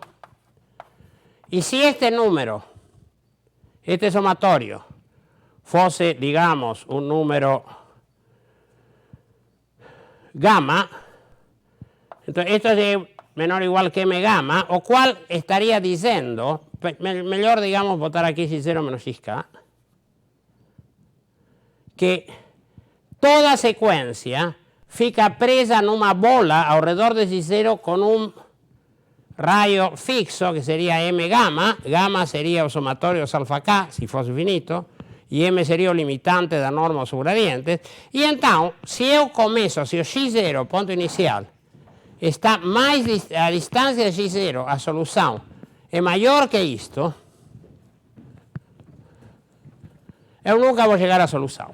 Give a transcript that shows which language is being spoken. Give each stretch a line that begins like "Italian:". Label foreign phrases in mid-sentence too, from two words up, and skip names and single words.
Portuguese: E se este número, este somatório, fosse, digamos, um número gamma, então esto é menor ou igual que m gamma, o qual estaria dizendo, melhor, digamos, botar aqui x0 menos xk, que toda sequência fica presa numa bola ao redor de x0 com um raio fixo, que seria m gamma. Gamma seria o somatório dos alfa k, se fosse infinito, e m seria o limitante da norma dos gradientes. E então, se eu começo, se o x0, ponto inicial, está mais a distância de x0, a solução é maior que isto, eu nunca vou chegar à solução.